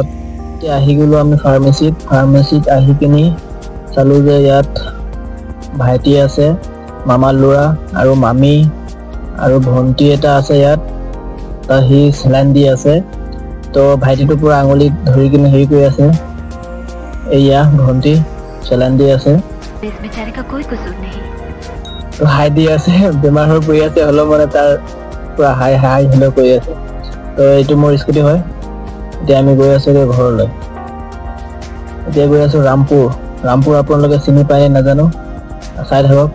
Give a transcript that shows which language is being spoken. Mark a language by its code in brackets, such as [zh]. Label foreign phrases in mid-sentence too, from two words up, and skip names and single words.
[as] এতিয়া আহি গলো আমি ফাৰ্মেচিত আহি কিনি চালো যে ইয়াত ভাইটি আছে, মামাৰ ল'ৰা আৰু মামী আৰু ভন্টি এটা আছে ইয়াত। সি চেলাইন দি আছে। তো ভাইটিটো পুৰা আঙুলিত ধৰি কিনে হেৰি কৰি আছে, এয়া ভন্টি চেলাইন দি আছে। [hi] इस बेचारे का कोई कसूर नहीं। [as] তো হাই দি আছে, বেমাৰ হৈ পৰি আছে, হ'লেও মানে তাৰ পুৰা [en] hi hi hello' [as] কৰি আছে। তো এইটো মোৰ স্কুটি হয়। এতিয়া আমি গৈ আছো ঘৰলৈ। এতিয়া গৈ আছো ৰামপুৰ। ৰামপুৰ আপোনালোকে চিনি পায় নাজানো, চাই থাকক।